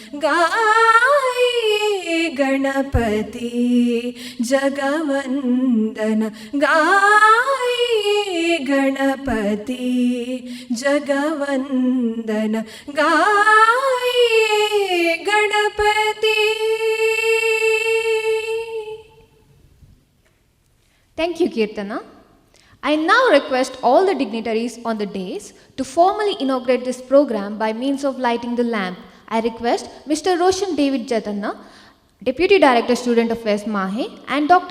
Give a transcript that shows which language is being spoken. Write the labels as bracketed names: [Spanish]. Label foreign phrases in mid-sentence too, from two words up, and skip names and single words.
[Hindi] गाये गणपति जगवंदन, गाये गणपति जगवंदन, गाये गणपति. [English] Thank you, Kirtana. I now request all the dignitaries on the dais to formally inaugurate this program by means of lighting the lamp. I request Mr. Roshan David Jatanna, Deputy Director Student Affairs Mahe, and Dr.